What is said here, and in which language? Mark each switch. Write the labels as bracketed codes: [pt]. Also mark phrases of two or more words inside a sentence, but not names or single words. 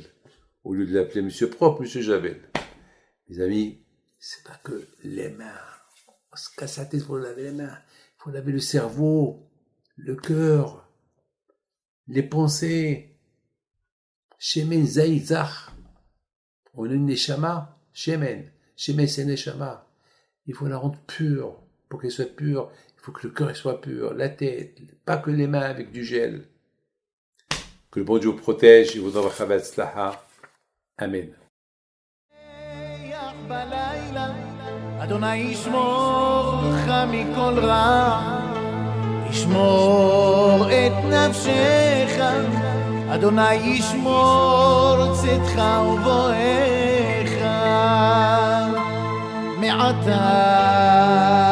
[fr] Au lieu de l'appeler Monsieur Propre, Monsieur Javel. Mes amis, c'est pas que les mains. On se casse la tête pour laver les mains. Il faut laver le cerveau, le cœur, les pensées. [he] שמן זית זך. [fr] On a une neshama. Shemen. Shemen, c'est neshama. Il faut la rendre pure. Pour qu'elle soit pure, il faut que le cœur soit pur, la tête, pas que les mains avec du gel. Que le bon Dieu vous protège et vous donne la tzlaha. Amen. [he] אדוני ישמור לך מכל רע, ישמור את נפשך, אדוני ישמור צאתך ובואך מעתה